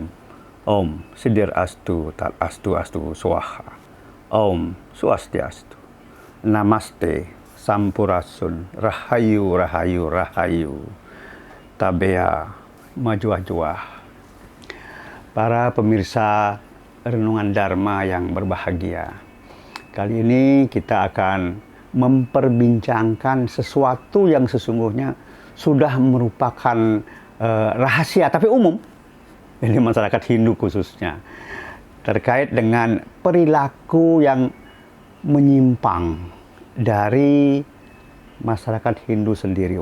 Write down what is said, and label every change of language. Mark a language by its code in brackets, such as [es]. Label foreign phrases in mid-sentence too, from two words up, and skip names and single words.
[sa] Om Sidir Astu Tat Astu Astu Swaha. Om Swastiastu. Namaste Sampurasun. Rahayu Rahayu Rahayu. Tabea Majwa-jwa. [id] Para pemirsa Renungan Dharma yang berbahagia. Kali ini kita akan memperbincangkan sesuatu yang sesungguhnya sudah merupakan rahasia tapi umum ini masyarakat Hindu khususnya, terkait dengan perilaku yang menyimpang dari masyarakat Hindu sendiri.